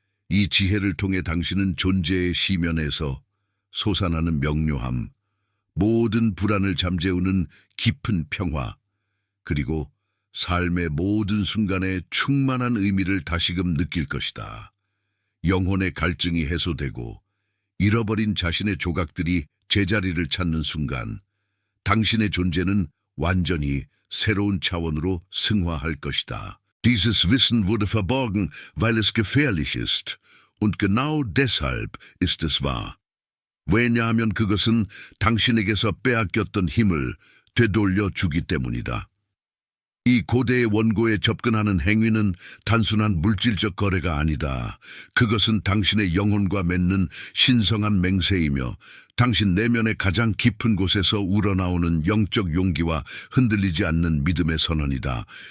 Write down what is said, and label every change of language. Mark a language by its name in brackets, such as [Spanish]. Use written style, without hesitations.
[Korean] 이 지혜를 통해 당신은 존재의 시면에서 솟아나는 명료함, 모든 불안을 잠재우는 깊은 평화, 그리고 삶의 모든 순간에 충만한 의미를 다시금 느낄 것이다. 영혼의 갈증이 해소되고 잃어버린 자신의 조각들이 제자리를 찾는 순간 당신의 존재는 완전히 새로운 차원으로 승화할 것이다. [German] Dieses Wissen wurde verborgen, weil es gefährlich ist. Und genau deshalb ist es wahr. [Korean] 왜냐하면 그것은 당신에게서 빼앗겼던 힘을 되돌려 주기 때문이다. 이 고대의 원고에 접근하는 행위는 단순한 물질적 거래가 아니다. 그것은 당신의 영혼과 맺는 신성한 맹세이며 당신 내면의 가장 깊은 곳에서 우러나오는 영적 용기와 흔들리지 않는 믿음의 선언이다.